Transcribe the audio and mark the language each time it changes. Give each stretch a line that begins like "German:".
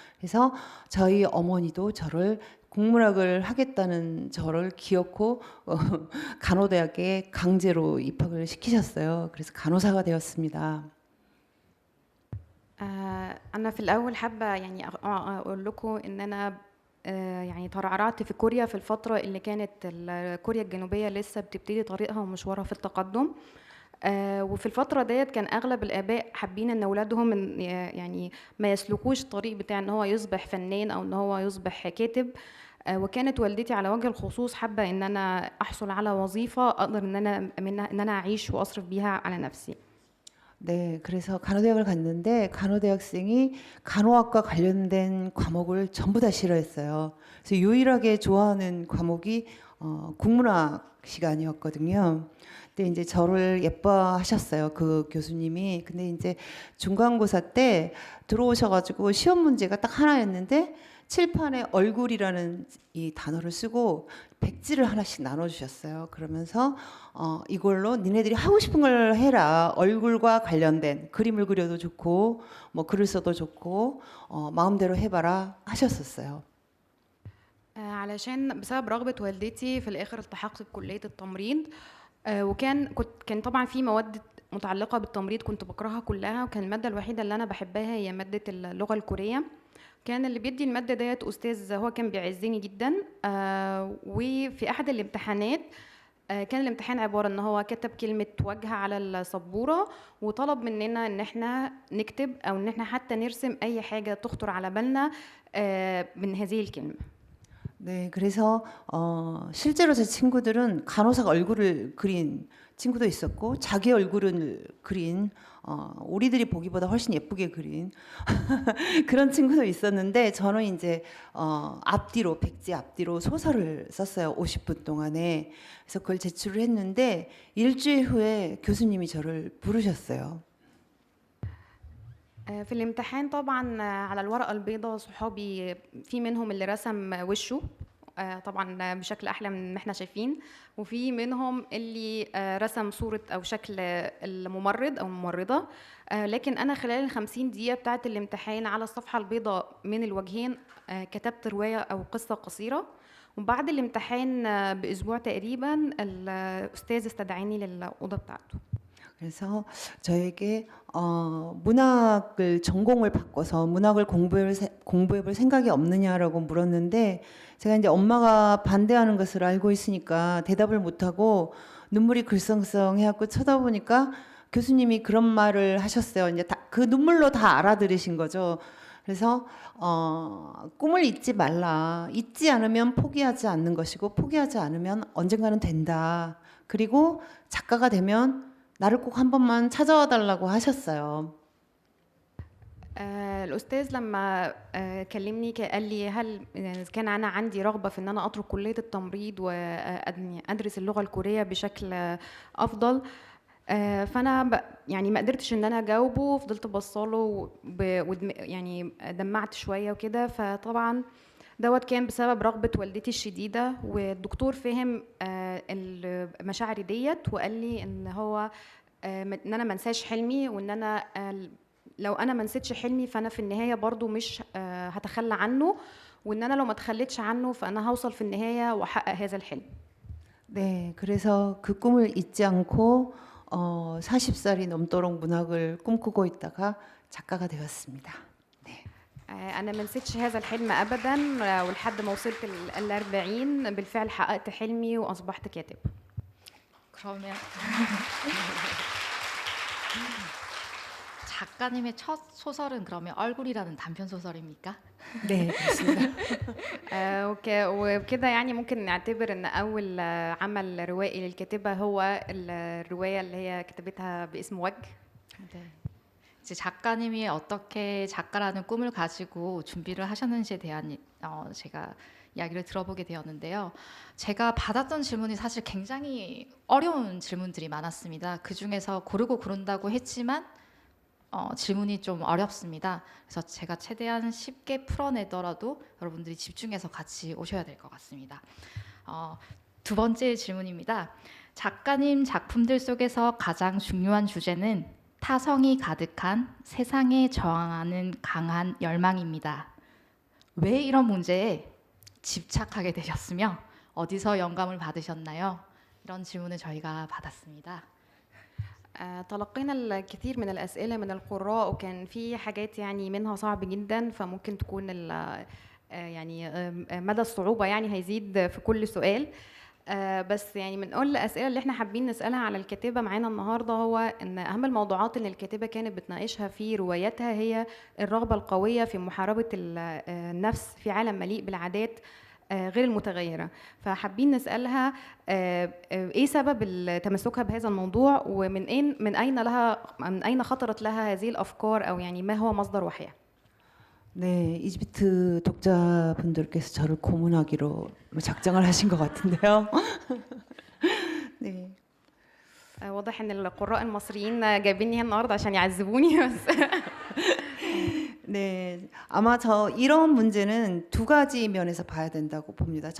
Korean: 그래서 저희 어머니도 저를 국문학을 하겠다는 저를 기어코 간호대학에 강제로 입학을 시키셨어요. 그래서 간호사가 되었습니다.
Arabic: أنا في الأول حابة يعني أقول لكم إن أنا يعني ترعرعت في كوريا في الفترة اللي كانت كوريا الجنوبية لسه بتبتدي طريقها ومشوارها في التقدم. وفي الفترة ديت كان أغلب الآباء حابين إن أولادهم يعني ما يسلكوش الطريق بتاع إن هو يصبح فنان أو إن هو يصبح كاتب. وكانت والدتي على وجه الخصوص حابة إن أنا أحصل على وظيفة أقدر إن أنا أعيش وأصرف بيها على نفسي.
Korean: 네, 그래서 간호대학을 갔는데 간호대학생이 간호학과 관련된 과목을 전부 다 싫어했어요. 그래서 유일하게 좋아하는 과목이 국문학 시간이었거든요. 근데 이제 저를 예뻐하셨어요, 그 교수님이. 근데 이제 중간고사 때 들어오셔가지고 시험 문제가 딱 하나였는데 칠판에 얼굴이라는 이 단어를 쓰고 백지를 하나씩 나눠주셨어요. 그러면서 이걸로 니네들이 하고 싶은 걸 해라. 얼굴과 관련된 그림을 그려도 좋고 뭐 글을 써도 좋고 마음대로 해봐라 하셨었어요.
Arabic: علشان بسبب رغبة والدتي في الآخر التحقت بكلية التمريض. كان طبعا في مواد متعلقة بالتمريض كنت بكرهها كلها، وكان المادة الوحيدة اللي أنا بحبها هي مادة اللغة الكورية. كان اللي بيدي المادة ديت أستاذ هو كان بيعزني جدا. وفي أحد الامتحانات كان الامتحان عبارة ان هو كتب كلمة وجه على السبورة وطلب مننا ان احنا نكتب او ان احنا حتى نرسم اي حاجة تخطر على بالنا من هذه الكلمة.
Korean: 네, 그래서 실제로 제 친구들은 간호사가 얼굴을 그린 친구도 있었고 자기 얼굴을 그린 우리들이 보기보다 훨씬 예쁘게 그린 그런 친구도 있었는데 저는 이제 앞뒤로 백지 앞뒤로 소설을 썼어요. 50분 동안에. 그래서 그걸 제출을 했는데 일주일 후에 교수님이 저를 부르셨어요.
Arabic: في الامتحان طبعا على الورقة البيضاء صحابي في منهم اللي رسم وشه طبعا بشكل احلى من ما احنا شايفين، وفي منهم اللي رسم صورة او شكل الممرض او الممرضة. لكن انا خلال ال50 دقيقة بتاعت الامتحان على الصفحة البيضاء من الوجهين كتبت رواية او قصة قصيرة. وبعد الامتحان باسبوع تقريبا الاستاذ استدعاني للأوضة بتاعته.
Korean: 그래서 저에게 문학을 전공을 바꿔서 문학을 공부해볼 생각이 없느냐라고 물었는데 제가 이제 엄마가 반대하는 것을 알고 있으니까 대답을 못하고 눈물이 글썽썽해갖고 쳐다보니까 교수님이 그런 말을 하셨어요. 이제 그 눈물로 다 알아들으신 거죠. 그래서 꿈을 잊지 말라. 잊지 않으면 포기하지 않는 것이고 포기하지 않으면 언젠가는 된다. 그리고 작가가 되면 나를 꼭 한 번만 찾아와 달라고 하셨어요.
Arabic: الأستاذ لما كلمني قال لي هل كان أنا عندي رغبة في إن أنا أترك كلية التمريض وأدرس اللغة الكورية بشكل أفضل. فأنا يعني ما قدرتش إن أنا أجاوبه، فضلت بصاله يعني دمعت شوية وكده. فطبعا دوت كان بسبب رغبة والدتي الشديدة، والدكتور فهم المشاعر ديت وقال لي ان هو ان انا ما انساش حلمي، وان انا لو انا ما نسيتش حلمي فانا في النهاية برضو مش هتخلى عنه، وان انا لو ما تخليتش عنه فانا هوصل في النهاية واحقق هذا الحلم.
Korean: 네, 그래서 그 꿈을 잊지 않고 40살이 넘도록 문학을 꿈꾸고 있다가 작가가 되었습니다.
Arabic: أنا ما نسيتش هذا الحلم أبداً، ولحد ما وصلت ال40 بالفعل حققت حلمي وأصبحت كاتب.
Korean: 그러면 작가님의 첫 소설은 그러면 얼굴이라는 단편 소설입니까? 네, 그렇습니다.
Arabic: وكده يعني ممكن نعتبر إن أول عمل روائي للكاتبة هو الرواية اللي هي كتبتها باسم وجه.
Korean: 네. 이제 작가님이 어떻게 작가라는 꿈을 가지고 준비를 하셨는지에 대한 제가 이야기를 들어보게 되었는데요. 제가 받았던 질문이 사실 굉장히 어려운 질문들이 많았습니다. 그 중에서 고르고 고른다고 했지만 질문이 좀 어렵습니다. 그래서 제가 최대한 쉽게 풀어내더라도 여러분들이 집중해서 같이 오셔야 될 것 같습니다. 두 번째 질문입니다. 작가님 작품들 속에서 가장 중요한 주제는 타성이 가득한 세상에 저항하는 강한 열망입니다. 왜 이런 문제에 집착하게 되셨으며 어디서 영감을 받으셨나요? 이런 질문을 저희가 받았습니다.
Arabic: تلقينا الكثير من الأسئلة من القراء وكان في حاجات يعني منها صعب جدا فممكن تكون يعني مدى الصعوبة يعني هيزيد في كل سؤال بس يعني من أول الأسئلة اللي احنا حابين نسألها على الكاتبة معانا النهاردة هو إن أهم الموضوعات اللي الكاتبة كانت بتناقشها في رواياتها هي الرغبة القوية في محاربة النفس في عالم مليء بالعادات غير المتغيرة. فحابين نسألها ايه سبب تمسكها بهذا الموضوع من أين خطرت لها هذه الأفكار أو يعني ما هو مصدر وحيها.
Korean: 네, 이집트 독자분들께서 저를 고문하기로 작정을 하신 것 같은데요. 네.
Arabic: واضح ان القراء المصريين جايبيني هنا النهارده عشان يعذبوني بس
Korean: 네, 아마 이런 문제는 두 가지 면에서 봐야 된다고 봅니다.